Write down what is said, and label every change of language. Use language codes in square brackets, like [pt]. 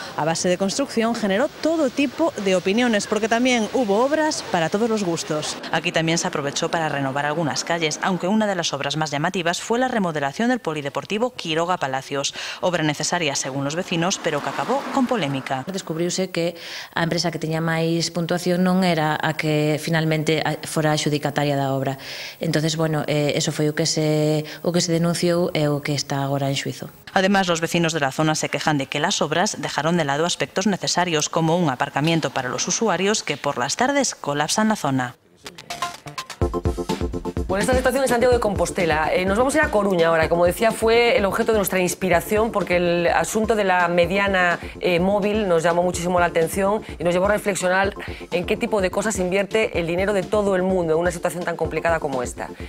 [es] A base de construcción generó todo tipo de opiniones, porque también hubo obras para todos los gustos. Aquí también se aprovechó para renovar algunas calles, aunque una de las obras más llamativas fue la remodelación del polideportivo Quiroga Palacios, obra necesaria según los vecinos, pero que acabó con polémica. [gl] Descubriuse que a empresa que tiña máis puntuación non era a que finalmente fora adxudicataria da obra. Entonces, bueno, eso foi o que se denunciou e o que está agora en xuizo. [es] Además, los vecinos de la zona se quejan de que las obras dejaron de lado aspectos necesarios, como un aparcamiento para los usuarios que por las tardes colapsan la zona. Bueno, esta situación en Santiago de Compostela. Nos vamos a ir a Coruña ahora. Como decía, fue el objeto de nuestra inspiración porque el asunto de la mediana móvil nos llamó muchísimo la atención y nos llevó a reflexionar en qué tipo de cosas invierte el dinero de todo el mundo en una situación tan complicada como esta.